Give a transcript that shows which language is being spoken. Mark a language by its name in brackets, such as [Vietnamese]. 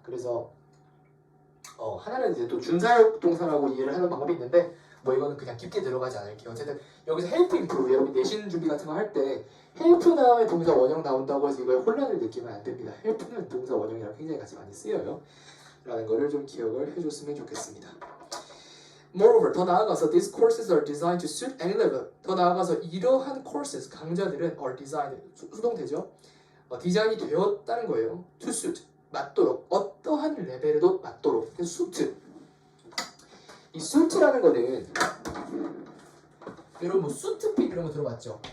[Korean] 그래서 하나는 이제 또 준사역 동사라고 이해를 하는 방법이 있는데 뭐 이거는 그냥 깊게 들어가지 않을게요. 어쨌든 여기서 help improve 여러분 내신 준비 같은 거 할 때 help 다음에 동사 원형 나온다고 해서 이거에 혼란을 느끼면 안 됩니다. help는 동사 원형이랑 굉장히 같이 많이 쓰여요. 라는 거를 좀 기억을 해줬으면 좋겠습니다. [English] Moreover, [Korean] 더 나아가서 [English] these courses are designed to suit any level. [Korean] 더 나아가서 이러한 courses, 강좌들은 [English] are designed, [Korean] 수동태죠. 디자인이 되었다는 거예요. [English] To suit, [Korean] 맞도록, 어떠한 레벨에도 맞도록. 그래서 suit. 이 suit라는 거는 여러분 뭐 수트핏 이런 거 들어봤죠?